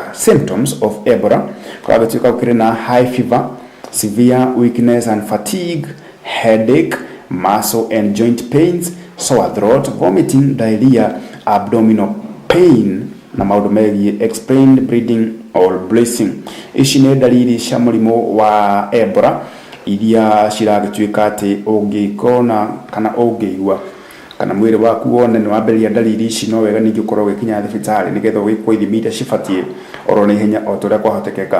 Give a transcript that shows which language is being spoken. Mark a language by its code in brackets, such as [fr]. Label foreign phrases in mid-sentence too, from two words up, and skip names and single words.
[en] Symptoms of Ebola [ki] kũragĩtuĩka gũkĩrĩ na [en] high fever, severe weakness and fatigue, headache, muscle and joint pains, sore throat, vomiting, diarrhea, abdominal pain [ki] na maũndũ megiĩ [en] explained bleeding or bleeding. [ki] Ici nĩ dalili cia mũrimũ wa Ebola iria ciragĩtuĩka atĩ ũngĩkona kana ũngĩigua kana mwĩrĩ waku wone nĩ wambĩrĩria dalili ici no wega ningĩ ũkorwo ũgĩkinya thibitarĩ nĩgetha ũgĩkwo ithimi iria cibatiĩ oro na ihenya o ũrĩa kwahotekeka.